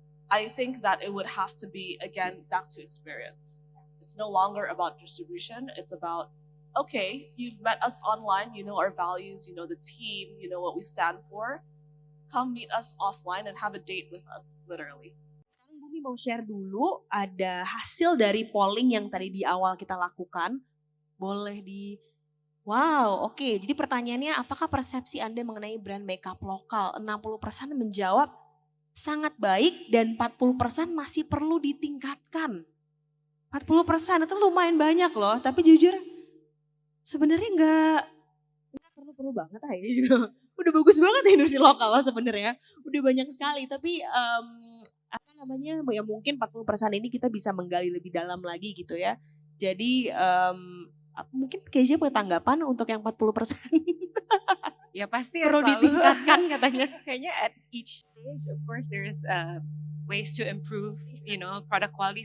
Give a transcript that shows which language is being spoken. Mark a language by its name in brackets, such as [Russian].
[English] I think that it would have to be, again, back to experience. It's no longer about distribution. It's about, okay, you've met us online, you know our values, you know the team, you know what we stand for. Come meet us offline and have a date with us, literally. [Indonesian] Sekarang Bumi mau share dulu ada hasil dari polling yang tadi di awal kita lakukan. Boleh di... Wow, oke. Jadi pertanyaannya, apakah persepsi Anda mengenai brand makeup lokal? 60% menjawab sangat baik dan 40% masih perlu ditingkatkan. 40% itu lumayan banyak loh, tapi jujur sebenarnya nggak perlu banget aja gitu. Udah bagus banget ya industri lokal lah sebenarnya. Udah banyak sekali, tapi apa namanya, ya mungkin 40% ini kita bisa menggali lebih dalam lagi gitu ya. Jadi mungkin Kezia punya tanggapan untuk yang 40%. Ya pasti ya Perlu selalu. ditingkatkan katanya. Kayaknya [English] at each stage, of course, there's ways to improve, you know, product quality.